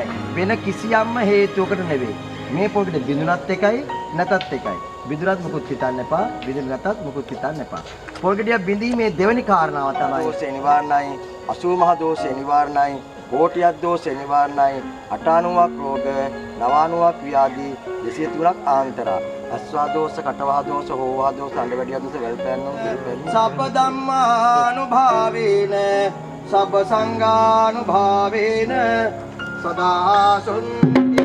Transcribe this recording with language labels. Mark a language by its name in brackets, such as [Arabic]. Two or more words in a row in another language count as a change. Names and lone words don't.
[Sinhala] වෙන කිසියම්ම හේතුවකට නෙවෙයි. මේ පොල් ගෙඩිය බිඳුනත් එකයි නැතත් එකයි. බිඳුනත් මුකුත් හිතන්න එපා. බිඳුන නැතත් මුකුත් හිතන්න එපා. පොල් ගෙඩිය බිඳීමේ දෙවෙනි කාරණාව තමයි දෝෂ නිවාරණයි, 80 මහ දෝෂ නිවාරණයි, කෝටියක් දෝෂ නිවාරණයි, 98ක් රෝග, 99ක් ව්‍යාධි, 203ක් ආන්තරා. [Pali] අස්වාදෝස කටවාදෝස හෝවාදෝස අඬවැඩියාදෝස වැල්පෑන්නම් සබ්බ ධම්මානුභාවේන සබ්බ සංඝානුභාවේන සදා සොන්ති